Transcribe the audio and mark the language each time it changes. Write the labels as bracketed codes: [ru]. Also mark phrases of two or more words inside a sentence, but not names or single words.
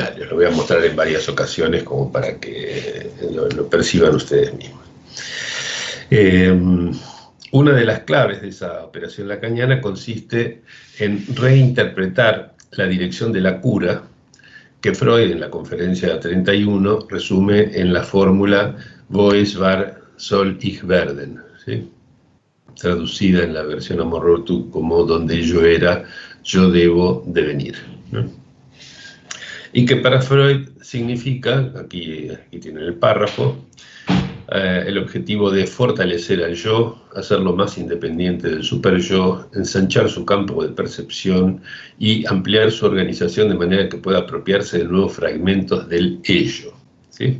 [es] Lo voy a mostrar en varias ocasiones como para que lo perciban ustedes mismos. Una de las claves de esa operación lacaniana consiste en reinterpretar la dirección de la cura que Freud en la conferencia 31 resume en la fórmula [de] Wo war, soll ich werden, [es] ¿sí? Traducida en la versión Amor Rotu como donde yo era, yo debo devenir, ¿no? Y que para Freud significa, aquí tiene el párrafo, el objetivo de fortalecer al yo, hacerlo más independiente del super-yo, ensanchar su campo de percepción y ampliar su organización de manera que pueda apropiarse de nuevos fragmentos del ello, ¿sí?